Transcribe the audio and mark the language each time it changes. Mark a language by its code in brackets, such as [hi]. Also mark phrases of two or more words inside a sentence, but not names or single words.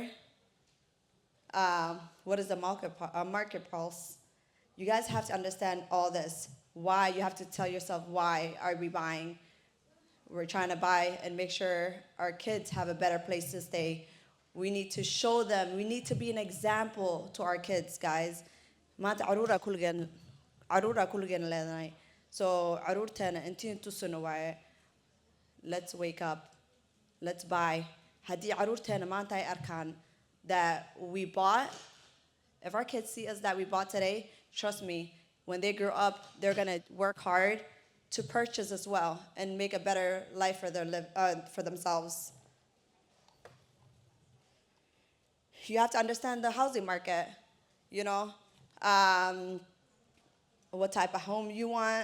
[en] What is the market pulse? You guys have to understand all this. Why? You have to tell yourself, why are we buying? We're trying to buy and make sure our kids have a better place to stay. We need to show them. We need to be an example to our kids, guys. [so] Maanta caruura kulligeen leedahay. So caruurteena intiin tusino waaye. [en] Let's wake up. Let's buy. [so] Haddii caruurteena maanta ay arkaan [en] that we bought, if our kids see us that we bought today, trust me, when they grow up, they're gonna work hard to purchase as well and make a better life for themselves. You have to understand the housing market, you know, what type of home you want.